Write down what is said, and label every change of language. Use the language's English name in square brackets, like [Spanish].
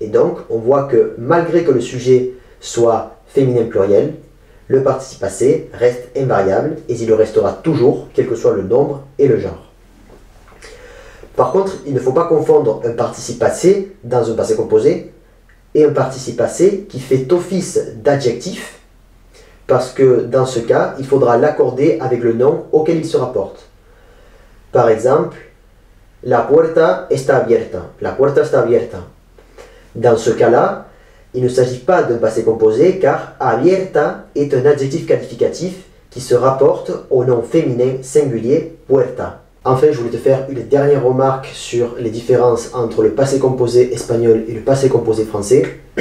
[French] Et donc, on voit que malgré que le sujet soit féminin pluriel, le participe passé reste invariable et il le restera toujours, quel que soit le nombre et le genre. Par contre, il ne faut pas confondre un participe passé dans un passé composé et un participe passé qui fait office d'adjectif, parce que dans ce cas, il faudra l'accorder avec le nom auquel il se rapporte. Par exemple, [Spanish] la puerta está abierta. La puerta está abierta. [French] Dans ce cas-là, il ne s'agit pas d'un passé composé car abierta est un adjectif qualificatif qui se rapporte au nom féminin singulier puerta. Enfin, je voulais te faire une dernière remarque sur les différences entre le passé composé espagnol et le passé composé français.